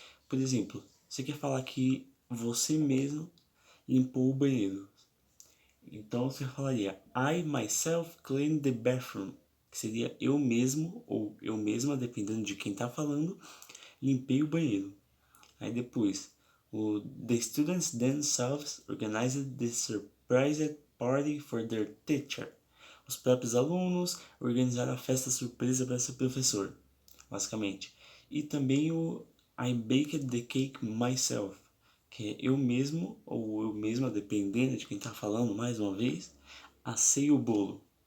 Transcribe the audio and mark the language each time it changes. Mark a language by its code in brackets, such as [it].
[pt] Por exemplo, você quer falar que você mesmo limpou o banheiro. Então você falaria [en] I myself cleaned the bathroom, [pt] que seria eu mesmo ou eu mesma, dependendo de quem está falando, limpei o banheiro. Aí depois, [en] the students themselves organized the surprise party for their teacher. [pt] Os próprios alunos organizaram a festa surpresa para seu professor, basicamente. E também o [en] I baked the cake myself, [pt] que é eu mesmo ou eu mesma, dependendo de quem está falando, mais uma vez, assei o bolo.